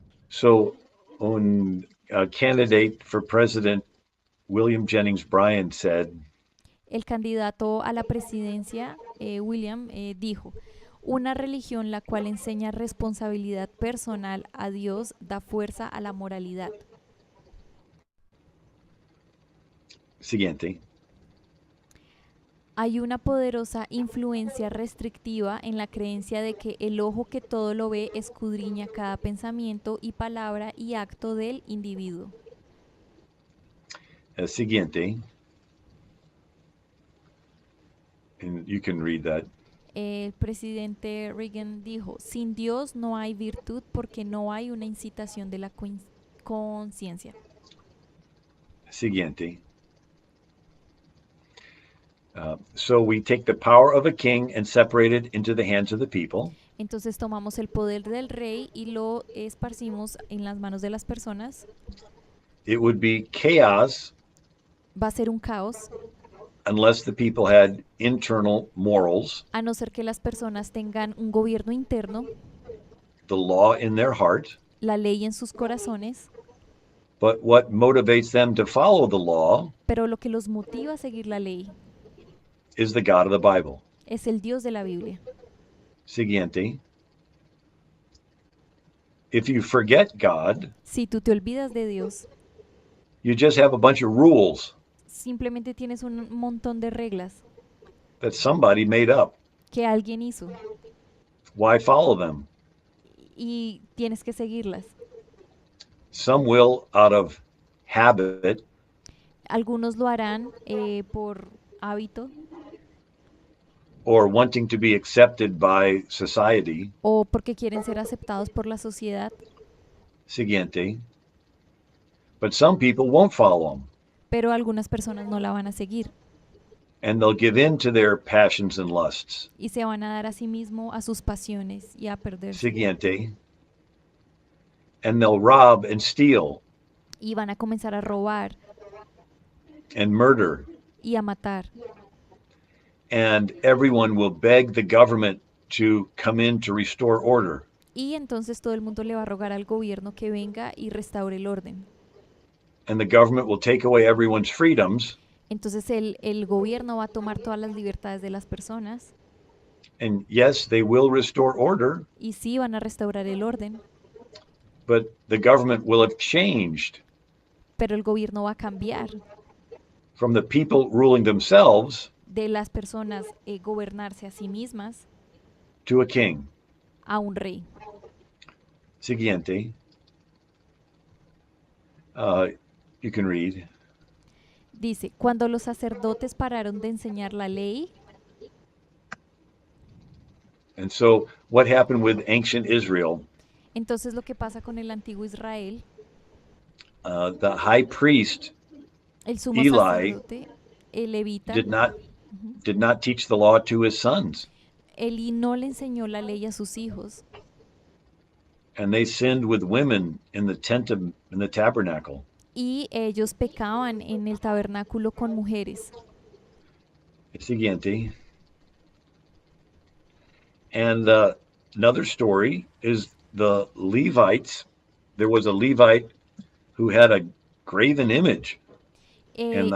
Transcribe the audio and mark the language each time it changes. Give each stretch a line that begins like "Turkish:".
English: So, a candidate for president William Jennings Bryan said,
Spanish: El candidato a la presidencia, William, dijo, una religión la cual enseña responsabilidad personal a Dios da fuerza a la moralidad. siguiente, Hay una poderosa influencia restrictiva en la creencia de que el ojo que todo lo ve escudriña cada pensamiento y palabra y acto del individuo.
English: siguiente, and you can read that.
Spanish: El presidente Reagan dijo, sin Dios no hay virtud porque no hay una incitación de la conciencia. Siguiente.
English: So we take the power of a king and separate it into the hands of the people.
Spanish: Entonces tomamos el poder del rey y lo esparcimos en las manos de las personas.
English: It would be chaos
Spanish: Va a ser un caos,
English: unless the people had internal morals,
Spanish: a no ser que las personas tengan un gobierno interno,
English: the law in their heart.
Spanish: la ley en sus corazones,
English: But what motivates them to follow the law
Spanish: pero lo que los motiva a seguir la ley
English: is the God of the Bible.
Spanish: es el Dios de la Biblia. Siguiente.
English: If you forget God,
Spanish: Si tú te olvidas de Dios,
English: you just have a bunch of rules
Spanish: simplemente tienes un montón de reglas
English: that somebody made up.
Spanish: que alguien hizo
English: Why follow them?
Spanish: y tienes que seguirlas.
English: Some will out of habit
Spanish: Algunos lo harán por hábito
English: or wanting to be accepted by society.
Spanish: o porque quieren ser aceptados por la sociedad, Siguiente.
English: But some people won't follow them
Spanish: pero algunas personas no la van a seguir
English: and they'll give in to their passions and lusts.
Spanish: y se van a dar a sí mismo a sus pasiones y a perderse Siguiente.
English: And they'll rob and steal
Spanish: y van a comenzar a robar
English: and murder.
Spanish: y a matar
English: And everyone will beg the government to come in to restore order.
Spanish: y entonces todo el mundo le va a rogar al gobierno que venga y restaure el orden.
English: And the government will take away everyone's freedoms.
Spanish: Entonces el gobierno va a tomar todas las libertades de las personas
English: And yes, they will restore order,
Spanish: y sí van a restaurar el orden,
English: but the government will have changed
Spanish: pero el gobierno va a cambiar
English: from the people ruling themselves
Spanish: de las personas gobernarse a sí mismas
English: to a king.
Spanish: a un rey. Siguiente.
English: You can read.
Spanish: Dice, cuando los sacerdotes pararon de enseñar la ley,
English: And so, what happened with ancient Israel?
Spanish: entonces lo que pasa con el antiguo Israel,
English: The high priest
Spanish: el sumo
English: Eli
Spanish: sacerdote, el levita,
English: did not teach the law to his sons,
Spanish: Eli no le enseñó la ley a sus hijos
English: and they sinned with women in the in the tabernacle.
Spanish: y ellos pecaban en el tabernáculo con mujeres. Siguiente.
English: And another story is the Levites. There was a Levite who had a graven image in the